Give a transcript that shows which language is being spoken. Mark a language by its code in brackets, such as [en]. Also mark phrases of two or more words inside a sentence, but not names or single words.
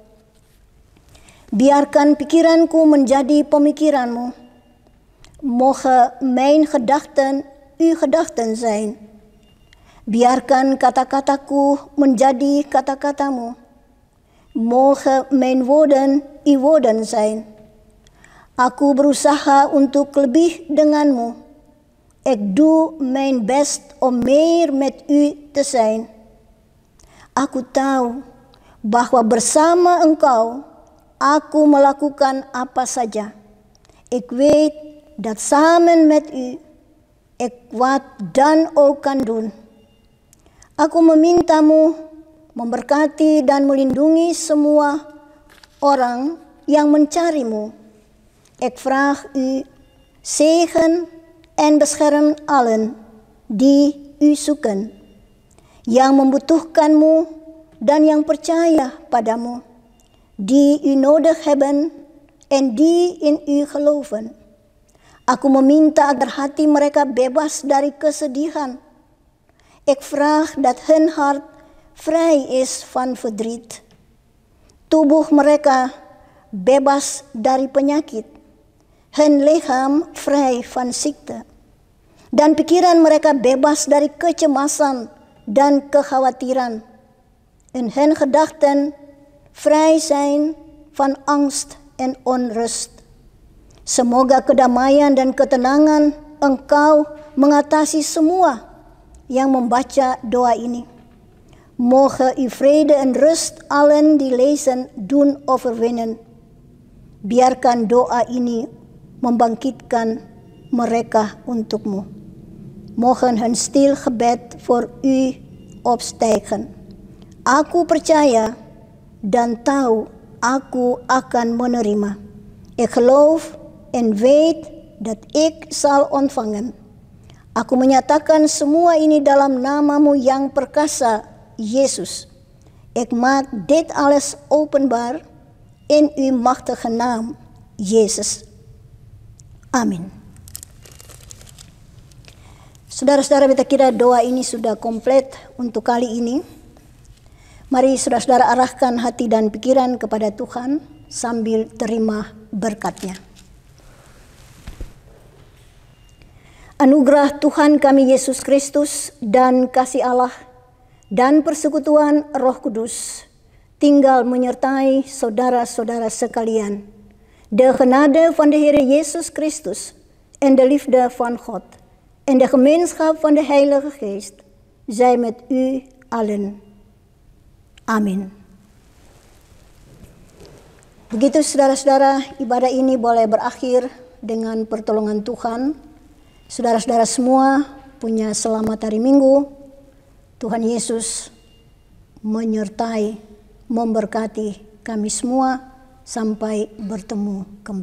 [id] Biarkan pikiranku menjadi pemikiranmu. [nl] Mogen mijn gedachten uw gedachten zijn. [id] Biarkan kata-kataku menjadi kata-katamu. [nl] Mogen mijn woorden uw woorden zijn. [id] Aku berusaha untuk lebih denganmu. [nl] Ik doe mijn best om meer met u te zijn. [id] Aku tahu bahwa bersama Engkau, aku melakukan apa saja. [nl] Ik weet dat samen met u, ik wat dan ook kan doen. [id] Aku memintamu memberkati dan melindungi semua orang yang mencarimu. [nl] Ik vraag u zegen en bescherm allen die u zoeken, [id] yang membutuhkanmu dan yang percaya padamu, [nl] die u nodig hebben en die in u geloven. [id] Aku meminta agar hati mereka bebas dari kesedihan. [nl] Ik vraag dat hun hart vrij is van verdriet. [id] Tubuh mereka bebas dari penyakit. [nl] Hun lichaam vrij van ziekte. [id] Dan pikiran mereka bebas dari kecemasan dan kekhawatiran. [nl] En hun gedachten vrij zijn van angst en onrust. [id] Semoga kedamaian dan ketenangan Engkau mengatasi semua yang membaca doa ini. [nl] Mogen uw vrede en rust allen die lezen doen overwinnen. [id] Biarkan doa ini membangkitkan mereka untukmu. [nl] Mogen hun stil gebed voor u opstijgen. [id] Aku percaya dan tahu aku akan menerima. [nl] Ik geloof en weet dat ik zal ontvangen. [id] Aku menyatakan semua ini dalam namamu yang perkasa, Yesus. [nl] Ik maak dit alles openbaar in uw machtige naam, Jezus. [id] Amin. Saudara-saudara, kita kira doa ini sudah komplit untuk kali ini. Mari saudara-saudara arahkan hati dan pikiran kepada Tuhan sambil terima berkat-Nya. Anugerah Tuhan kami Yesus Kristus dan kasih Allah dan persekutuan Roh Kudus tinggal menyertai saudara-saudara sekalian. [nl] De genade van de Heer Jezus Christus en de liefde van God en de gemeenschap van de Heilige Geest zij met u allen. [id] Amin. Begitu saudara-saudara, ibadah ini boleh berakhir dengan pertolongan Tuhan. Saudara-saudara semua punya selamat hari Minggu. Tuhan Yesus menyertai, memberkati kami semua sampai bertemu kembali.